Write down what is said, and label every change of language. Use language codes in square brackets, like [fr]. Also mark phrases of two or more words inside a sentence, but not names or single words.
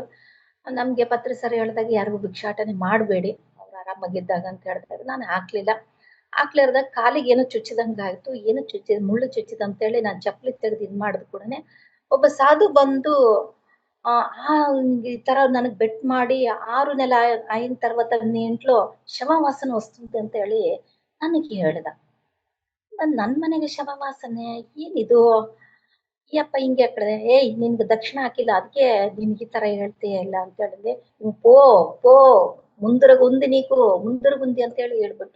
[kn] ನಮ್ಗೆ ಪತ್ರಿ ಸರ್ ಹೇಳ್ದಾಗ ಯಾರಿಗೂ ಭಿಕ್ಷಾಟನೆ ಮಾಡಬೇಡಿ, ಅವ್ರು ಆರಾಮಾಗಿದ್ದಾಗ ಅಂತ ಹೇಳ್ತಾ ಇದ್ರು. ನಾನು ಹಾಕ್ಲಿರ್ದಾಗ ಕಾಲಿಗೆ ಏನೋ ಚುಚ್ಚಿದಂಗ ಆಯ್ತು. ಏನು ಚುಚ್ಚಿದ ಮುಳ್ಳು ಚುಚ್ಚಿದ ಅಂತೇಳಿ ನಾನು ಚಪ್ಪಲಿ ತೆಗೆದು ಇದ್ ಮಾಡಿದ ಕೂಡನೆ ಒಬ್ಬ ಸಾಧು ಬಂದು ಆ ಆ ಈ ತರ ನನಗ್ ಬೆಟ್ ಮಾಡಿ 6 ನೆಲ [te] అయిన తర్వాత నీ ఇంట్లో [kn] ಶವವಾಸನೆ ವಸ್ತುಂತೆ ಅಂತ ಹೇಳಿ ನನಗೆ ಹೇಳ್ದ. ನನ್ ಮನೆಗೆ ಶವವಾಸನೆ ಏನಿದು, ಯಪ್ಪ ಹಿಂಗೆ ಕಡೆ, ಏಯ್ ನಿನ್ಗೆ ದಕ್ಷಿಣ ಹಾಕಿಲ್ಲ ಅದಕ್ಕೆ ನಿನ್ಗೆ ಈ ತರ ಹೇಳ್ತೀಯ ಇಲ್ಲ ಅಂತ ಹೇಳಿದ್ರೆ, [te] పో పో ముందరుంది నీకు ముందరుంది [kn] ಅಂತ ಹೇಳಿ ಹೇಳ್ಬಿಟ್ರು.